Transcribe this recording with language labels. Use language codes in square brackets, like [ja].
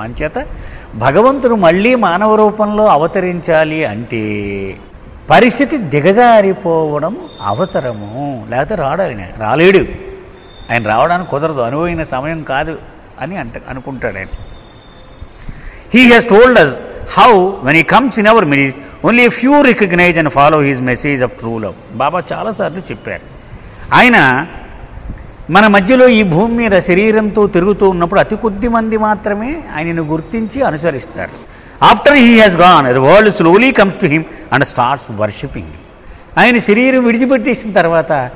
[te] అంచేత భగవంతుడు మళ్ళీ మానవ రూపంలో అవతరించాలి అంటే పరిస్థితి దిగజారిపోవడం అవసరము, లేకపోతే రాడాలి. రాలేడు, ఆయన రావడానికి కుదరదు, అనువైన సమయం కాదు అని అనుకుంటాడు ఆయన. [en] He has told us how when he comes in our midst only a few recognize and follow his message of true love. [te] బాబా చాలాసార్లు చెప్పారు, ఆయన మన మధ్యలో ఈ భూమి మీద శరీరంతో తిరుగుతూ ఉన్నప్పుడు అతి కొద్ది మంది మాత్రమే ఆయనను గుర్తించి అనుసరిస్తారు. [en] After he has gone the world slowly comes to him and starts worshipping. [te] ఆయన శరీరం విడిచిపెట్టేసిన తర్వాత